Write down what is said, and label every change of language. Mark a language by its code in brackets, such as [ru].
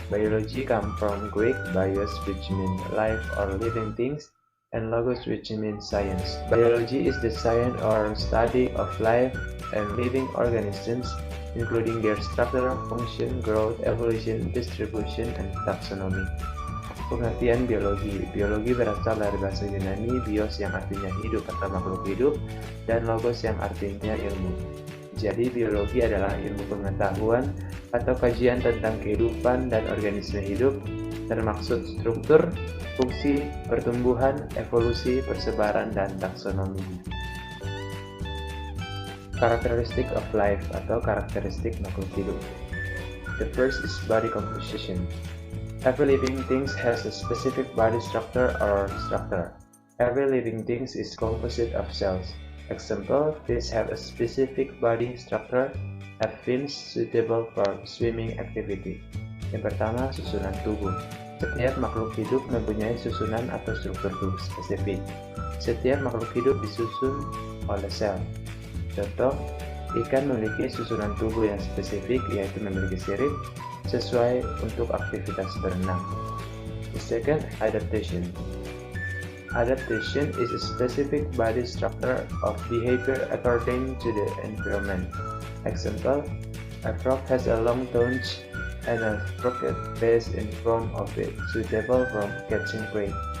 [en] Biology comes from Greek bios, which means life or living things, and logos, which means science. Biology is the science or study of life and living organisms, including their structure, function, growth, evolution, distribution, and taxonomy. [id] Pengertian biologi. Biologi berasal dari bahasa Yunani bios yang artinya hidup atau makhluk hidup, dan logos yang artinya ilmu. Jadi biologi adalah ilmu pengetahuan atau kajian tentang kehidupan dan organisme hidup, termaksud struktur, fungsi, pertumbuhan, evolusi, persebaran, dan taksonomi. [en] Characteristic of life [id] atau karakteristik makhluk hidup. [en] The first is body composition. Every living thing has a specific body structure or structure. Every living thing is composite of cells. Example, fish have a specific body structure, have fins suitable for swimming activity. [id] Yang pertama, susunan tubuh. Setiap makhluk hidup mempunyai susunan atau struktur tubuh spesifik. Setiap makhluk hidup disusun oleh sel. Contoh, ikan memiliki susunan tubuh yang spesifik, yaitu memiliki sirip sesuai untuk aktivitas berenang. [en] The second, adaptation. Adaptation is a specific body structure of behavior according to the environment. Example, a frog has a long tongue and a crooked base in front of it, suitable for catching prey.